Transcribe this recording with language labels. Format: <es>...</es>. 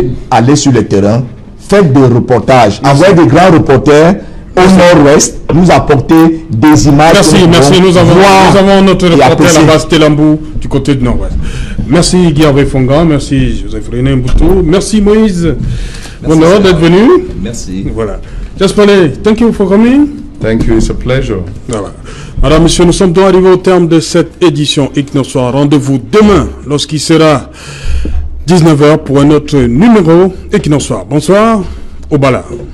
<fr>Allez sur le terrain, faites des reportages, envoyez des grands reporters au nord-ouest, nous apporter des images. Merci. Nous avons notre reporter là-bas, Stelambou, du côté du nord-ouest. Merci Guy Fonga, merci Joseph René Mboutou, merci Moïse. Bonheur d'être venu. Merci. Voilà.</fr> <en>Jaspane, thank you for coming. Thank you, it's a pleasure.</en> <fr>Voilà. Madame, monsieur, nous sommes donc arrivés au terme de cette édition Equinox Soir. Rendez-vous demain lorsqu'il sera 19h pour un autre numéro Equinox Soir. Bonsoir, au Bala.</fr>